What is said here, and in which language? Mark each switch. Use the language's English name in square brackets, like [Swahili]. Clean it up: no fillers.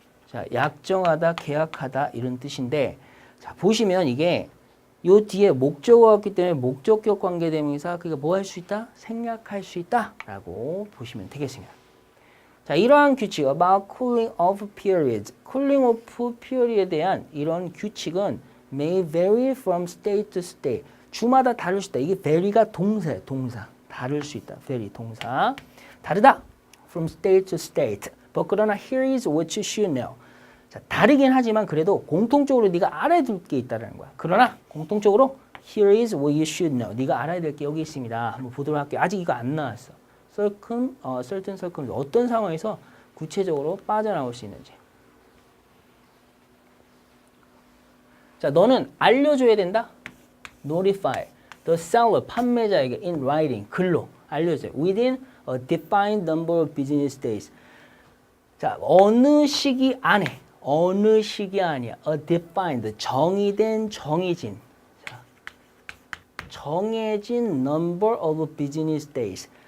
[Korean] 자, 약정하다, 계약하다 이런 뜻인데 자, 보시면 이게 요 뒤에 목적어가 없기 때문에 목적격 관계대명사 그게 뭐 할 수 있다? 생략할 수 있다 라고 보시면 되겠습니다. 자, 이러한 규칙 [English] about cooling off periods cooling off period에 대한 [Korean] 이런 규칙은 [English] may vary from state to state [Korean] 주마다 다를 수 있다. 이게 vary가 동사 다를 수 있다. [English] vary [Korean] 동사 다르다 [English] from state to state but [Korean] 그러나 [English] here is what you should know. [Korean] 자, 다르긴 하지만 그래도 공통적으로 네가 알아야 될 게 있다는 거야. 그러나 공통적으로 [English] here is what you should know. [Korean] 네가 알아야 될 게 여기 있습니다. 한번 보도록 할게요. 아직 이거 안 나왔어. certain circumstances 어떤 상황에서 구체적으로 빠져나올 수 있는지. 자, 너는 알려줘야 된다. [English] notify the seller [Korean] 판매자에게 [English] in writing [Korean] 글로 알려줘요. [English] within a defined number of business days. [Korean] 자, 어느 시기 안에 어느 시기 아니야. [English] a defined [Korean] 정의된 정해진 자, 정해진 [English] number of business days.